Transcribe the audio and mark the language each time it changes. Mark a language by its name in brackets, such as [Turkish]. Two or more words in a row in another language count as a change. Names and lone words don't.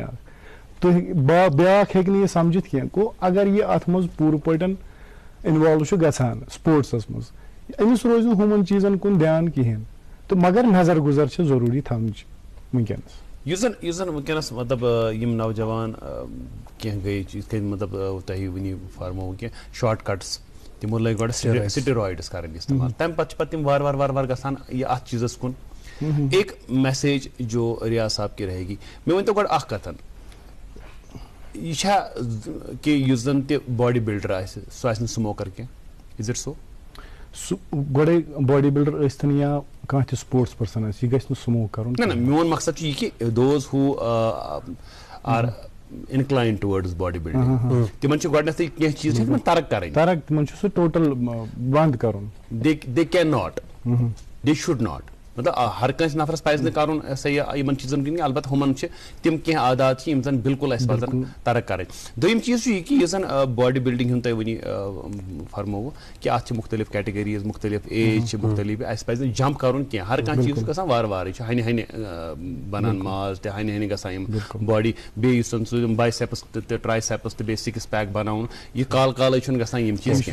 [Kashmiri] تُہۍ بیٛاکھ ہیٚکہِ نہٕ یہِ سمجھِتھ کینٛہہ, گوٚو اگر یہِ اتھ منٛز پوٗرٕ پٲٹھۍ اِنوالو چھُ گژھان سپورٹسس منٛز, أمِس روزِ نہٕ ہُمن چیٖزن کُن دیان کِہینۍ, تہٕ مگر نظر گُزر چھِ ضروٗری تھاونٕچ. ونکینس یُس زن ونکینس مطلب یم نوجوان کینٛہہ گٔے یِتھ کٔنۍ مطلب تۄہہِ وٕنی فرمووُ کہِ [English] short cuts [Kashmiri] تِمو لٲگۍ گۄڈٕ سٹیرایڈٕس کرٕنۍ استعمال تمہِ پتہٕ چھِ پتہٕ تِم وارٕ وارٕ گژھان یہِ اتھ چیٖزس کُن [Urdu] ایک میسیج جو ریاض صاحب کی رہے گی [Kashmiri] مےٚ ؤنۍتو گۄڈٕ اکھ کتھ یہِ چھا کہِ یُس زن تہِ باڈی بلڈر آسہِ سُہ آسہِ نہٕ سموکر کینٛہہ [English] is it so [Kashmiri] سُہ گۄڈے باڈی بلڈر ٲسۍتن یا کانٛہہ تہِ [English] sports person [Kashmiri] آسہِ یہِ گژھِ نہٕ سموک کرُن نہ میون مقصد چھُ یہِ کہِ [English] those who are inclined towards body building [Kashmiri] تِمن چھِ گۄڈنیتھٕے کینٛہہ چیٖز چھِ تِمن ترک کرٕنۍ تِمن چھُ سُہ ٹوٹل بنٛد کرُن [English] they cannot they should not [Kashmiri] مطلب ہر کٲنٛسہِ نفرس پزِ نہٕ کرُن سا یِمن چیٖزن کِنۍ البتہ ہُمن چھِ تِم کینٛہہ عادات چھِ یِم زن بالکل اسہِ پزن ترک کرٕنۍ دوٚیِم چیٖز چھُ یہِ کہِ یُس زن باڈی بلڈنگ ہُنٛد تۄہہِ وٕنی فرمووُ کہِ اتھ چھِ مختلف کیٹگریٖز مختلف ایج چھِ مختلف اسہِ پزِ نہٕ جمپ کرُن کینٛہہ ہر کانٛہہ چیٖز چھُ گژھان وارٕ وارٕ یہِ چھُ ہنہِ بنان ماز تہِ ہنہِ گژھان یِم باڈی بیٚیہِ یُس زن سُہ بایسیپس تہِ ٹرایسیپس تہِ بیٚیہِ [English] six pack [Kashmiri] بناوُن یہِ کالے چھُنہٕ گژھان یِم چیٖز